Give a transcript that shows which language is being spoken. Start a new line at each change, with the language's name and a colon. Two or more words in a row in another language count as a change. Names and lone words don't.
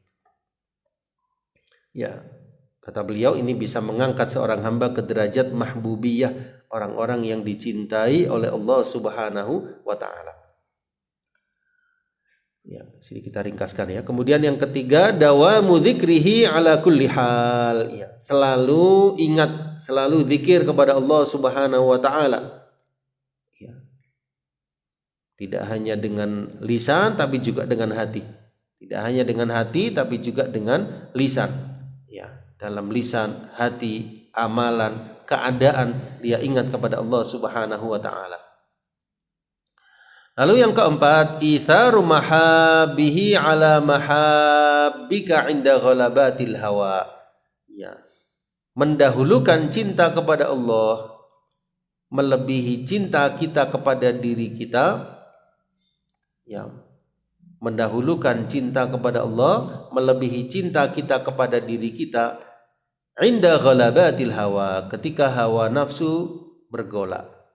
Indonesian: Ya, kata beliau ini bisa mengangkat seorang hamba ke derajat mahbubiyah, orang-orang yang dicintai oleh
Arabic: الله سبحانه وتعالى.
Indonesian: Ya, sini kita ringkaskan ya. Kemudian yang ketiga,
Arabic: دوام ذكره على كل حال.
Indonesian: Ya, selalu ingat, selalu zikir kepada
Arabic: الله سبحانه وتعالى.
Indonesian: Ya. Tidak hanya dengan lisan tapi juga dengan hati. Tidak hanya dengan hati tapi juga dengan lisan. Ya, dalam lisan, hati, amalan, keadaan dia ingat kepada
Arabic: الله سبحانه وتعالى.
Indonesian: Lalu yang keempat,
Arabic: إيثار محبته على محبتك عند غلبة الهوى. Ya.
Indonesian: Mendahulukan cinta kepada Allah melebihi cinta kita kepada diri kita. Ya. Mendahulukan cinta kepada Allah melebihi cinta kita kepada diri kita
Arabic: عند غلبة الهوى,
Indonesian: ketika hawa nafsu bergolak.